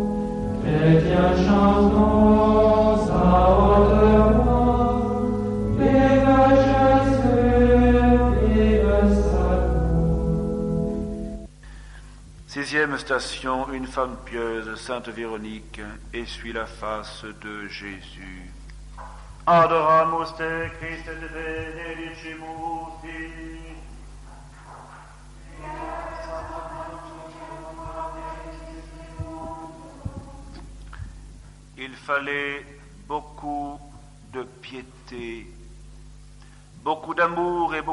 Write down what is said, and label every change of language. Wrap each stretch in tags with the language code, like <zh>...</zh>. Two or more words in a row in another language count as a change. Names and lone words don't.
<fr>Chrétiens, chantons à haute voix, vive Jésus, vive sacrant. Sixième station, une femme pieuse, Sainte Véronique, essuie la face de Jésus.</fr> <la>Adoramus te, Christe te benedicimus ti.</la> <fr>Il fallait beaucoup de piété, beaucoup d'amour et</fr>